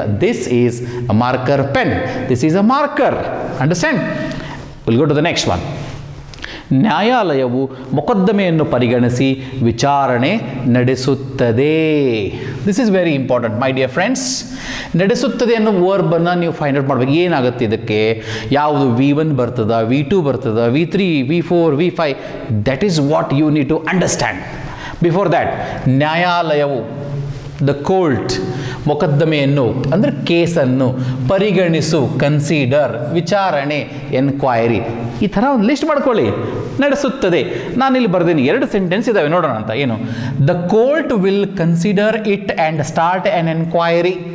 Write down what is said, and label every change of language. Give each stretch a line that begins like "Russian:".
English: This is a marker pen. This is a marker. Understand? Will go to the next one.
Kannada: ನ್ಯಾಯಾಲಯವು ಮೊಕದ್ದಮೆಯನ್ನು ಪರಿಗಣಿಸಿ ವಿಚಾರಣೆ ನಡೆಸುತ್ತದೆ.
English: This is very important my dear friends.
Kannada: ನಡೆಸುತ್ತದೆ ಅನ್ನೋ ವರ್ಬನ್ನು ನೀವು find out ಮಾಡಬೇಕು. ಏನಾಗುತ್ತೆ ಇದಕ್ಕೆ? ಯಾವುದು V1 ಬರ್ತದ, V2 ಬರ್ತದ, V3, V4, V5?
English: That is what you need to understand. Before that,
Kannada: ನ್ಯಾಯಾಲಯವು, ದ ಕೋರ್ಟ್, ಮೊಕದ್ದಮೆಯನ್ನು ಅಂದರೆ ಕೇಸನ್ನು ಪರಿಗಣಿಸು, ಕನ್ಸಿಡರ್, ವಿಚಾರಣೆ, ಎನ್ಕ್ವೈರಿ, ಈ ಥರ ಒಂದು ಲಿಸ್ಟ್ ಮಾಡ್ಕೊಳ್ಳಿ. ನಡೆಸುತ್ತದೆ. ನಾನಿಲ್ಲಿ ಬರ್ದೇನೆ, 2 ಸೆಂಟೆನ್ಸ್ ಇದ್ದಾವೆ, ನೋಡೋಣ ಅಂತ. ಏನು?
English: The court will consider it and start an enquiry.